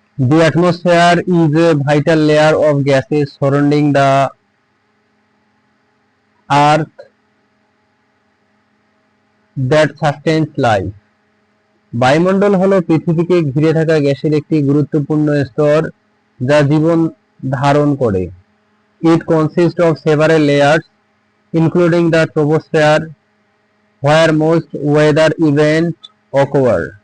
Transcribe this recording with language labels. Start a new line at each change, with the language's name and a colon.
English: The atmosphere is a vital layer of gases surrounding the Earth that sustains life.
Bangla: বায়ুমণ্ডল হলো পৃথিবীকে ঘিরে থাকা গ্যাসের একটি গুরুত্বপূর্ণ স্তর যা জীবন ধারণ করে।
English: It consists of several layers, including the troposphere, where most weather events occur.